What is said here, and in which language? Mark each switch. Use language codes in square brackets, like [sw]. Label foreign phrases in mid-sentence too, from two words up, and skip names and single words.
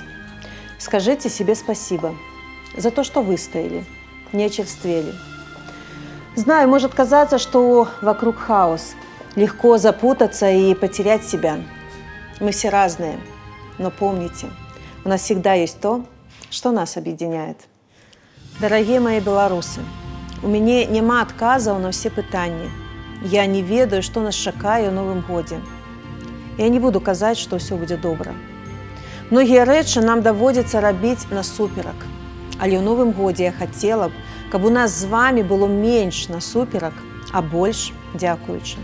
[ru] Скажите себе спасибо за то, что выстояли, не очерствели. Знаю, может казаться, что вокруг хаос. Легко запутаться и потерять себя. Мы все разные, но помните, у нас всегда есть то, что нас объединяет. Дорогие мои белорусы, [be] у мяне няма адказаў на все пытанні. Я не ведаю, што нас чакае ў Новым годзе. Я не буду казаць, што ўсё будзе добра. Многія рэчы нам даводзіцца рабіць насуперак. Але ў Новым годзе я хацела б, каб у нас з вами было менш насуперак, а больш дзякуючы.